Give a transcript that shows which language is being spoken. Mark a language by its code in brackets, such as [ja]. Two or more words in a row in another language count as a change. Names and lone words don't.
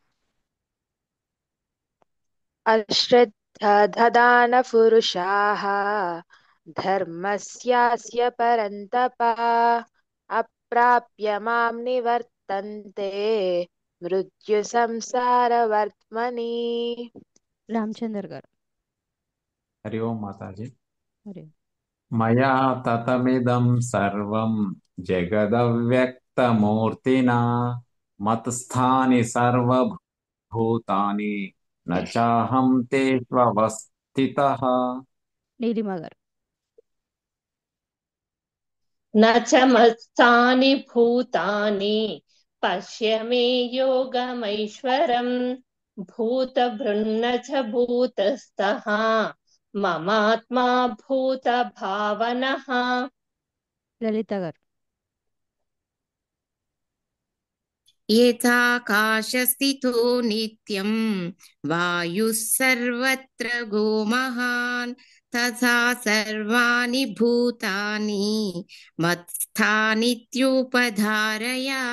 [sa] अश्रद्धधानपुरुषाः धर्मस्यास्य परन्तप अप्राप्य मां निवर्तन्ते मृत्युसंसारवर्त्मनि। [te] రామచందర్ గారు. [hi] हरि ओम माताजी। हरि. [sa] मया ततमिदं सर्वं जगदव्यक्तमूर्तिना मत्स्थानि सर्वभूतानि न चाहं तेष्वस्थितः। [te] నీలిమ గారు. [sa] न च मत्स्थानि भूतानि पश्य मे योगमैश्वरम् भूतभृन्न च भूतस्थः ममात्मा भूतभावनः। [te] లలిత గారు. [sa] यथाकाशस्थितो नित्यं वायुः सर्वत्र गोमहान् तथा सर्वाणि भूतानि मत्स्थानीत्युपधारय।